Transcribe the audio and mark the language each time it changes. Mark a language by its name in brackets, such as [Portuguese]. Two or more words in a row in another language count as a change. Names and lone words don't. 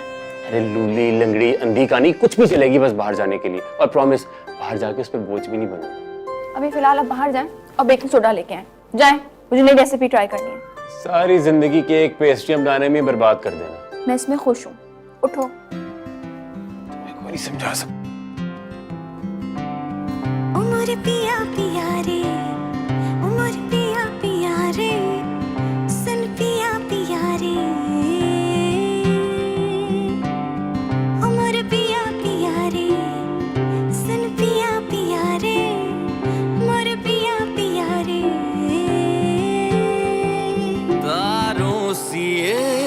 [Hindi] अरे लूली लंगड़ी अंधी कानी कुछ भी चलेगी, बस बाहर जाने के लिए, और प्रॉमिस बाहर जाके उस पर बोझ भी नहीं बनूंगा। अभी फिलहाल आप बाहर जाएं और बेकिंग सोडा लेके आए। जाएं, मुझे नई रेसिपी ट्राई करनी है। सारी जिंदगी केक पेस्ट्रियां बनाने में बर्बाद कर देना। मैं इसमें खुश हूँ। उठो। नहीं समझा सकता। उमर पिया पिया रे, उमर पिया पिया रे, सुन पिया पिया रे, उमर पिया पिया रे, सुन पिया पिया रे, उमर पिया पिया रे। तारों सी ये